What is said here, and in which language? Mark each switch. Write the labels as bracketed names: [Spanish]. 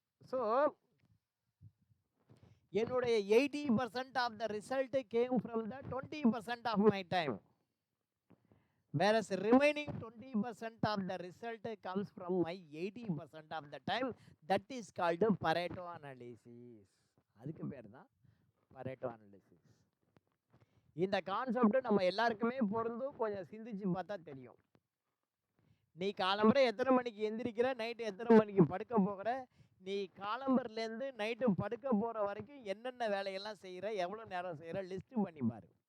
[English] so [Tamil] என்னுடைய [English] 80% of the result came from the 20% of my time, whereas remaining 20% of the result comes from my 80% of the time. That is called Pareto analysis. [Tamil] அதுக்கு பேர் தான் Pareto analysis. இந்த concept நம்ம எல்லாருக்குமே பொருந்தும். கொஞ்சம் சிந்திச்சு பார்த்தா தெரியும். நீ காலம்பரை எத்தனை மணிக்கு எந்திரிக்கிற, நைட்டு எத்தனை மணிக்கு படுக்க போகிற, நீ காலம்பரிலேருந்து நைட்டு படுக்க போகிற வரைக்கும் என்னென்ன வேலையெல்லாம் செய்கிற, எவ்வளோ நேரம் செய்கிற, லிஸ்ட்டு பண்ணி பாரு.